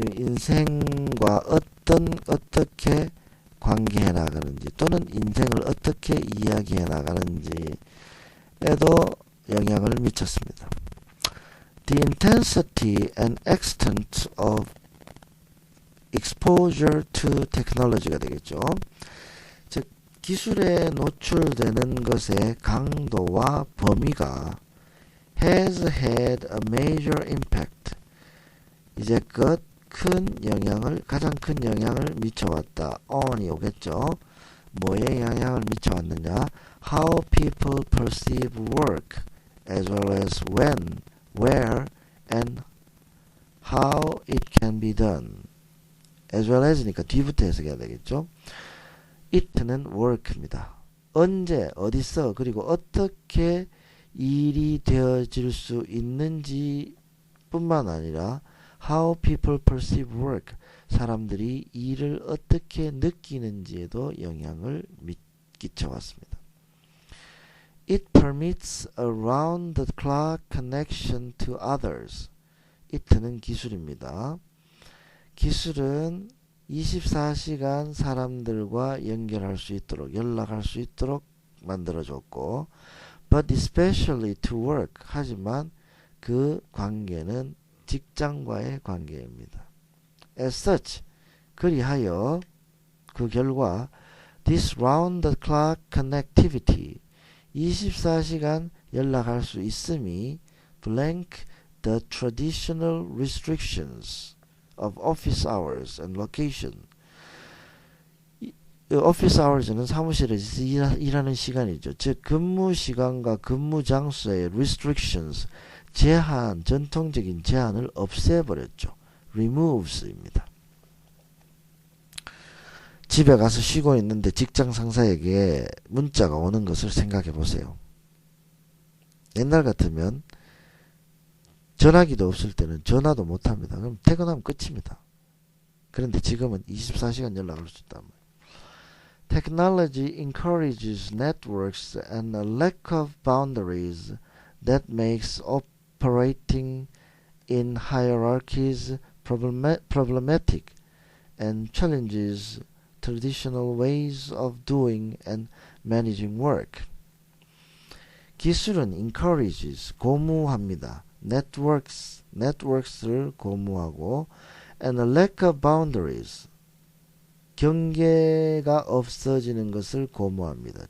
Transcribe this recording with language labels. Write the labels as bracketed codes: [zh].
[ko] 인생과 어떻게 관계해 나가는지, 또는 인생을 어떻게 이야기해 나가는지에도 영향을 미쳤습니다. [en] The intensity and extent of exposure to technology가 되겠죠. [ko] 즉, 기술에 노출되는 것의 강도와 범위가 [en] has had a major impact, [ko] 이제껏 가장 큰 영향을 미쳐왔다. on이 오겠죠. 뭐에 영향을 미쳐왔느냐? [en] How people perceive work, as well as when, where, and how it can be done. as well as [ko] 니까 뒤부터 해석해야 되겠죠. it는 work입니다. 언제, 어디서, 그리고 어떻게 일이 되어질 수 있는지 뿐만 아니라 [en] how people perceive work, [ko] 사람들이 일을 어떻게 느끼는지에도 영향을 끼쳐왔습니다. [en] It permits a round-the-clock connection to others. [ko] it는 기술입니다. 기술은 24시간 사람들과 연결할 수 있도록, 연락할 수 있도록 만들어줬고, [en] but especially to work. [ko] 하지만 그 관계는 직장과의 관계입니다. [en] As such, [ko] 그리하여 그 결과 [en] this round-the-clock connectivity, [ko] 24시간 연락할 수 있음이 [en] blank the traditional restrictions of office hours and location. [ko] office hours는 사무실에서 일하는 시간이죠. 즉 근무 시간과 근무 장소의 restrictions, 제한, 전통적인 제한을 없애버렸죠. removes입니다. 집에 가서 쉬고 있는데 직장 상사에게 문자가 오는 것을 생각해 보세요. 옛날 같으면 전화기도 없을 때는 전화도 못합니다. 그럼 퇴근하면 끝입니다. 그런데 지금은 24시간 연락할 수 있단 말이에요. [en] Technology encourages networks and a lack of boundaries that makes operating in hierarchies problematic and challenges traditional ways of doing and managing work. [ko] 기술은 encourages, 고무합니다. networks를 고무하고 [en] and a lack of boundaries, [ko] 경계가 없어지는 것을 고무합니다.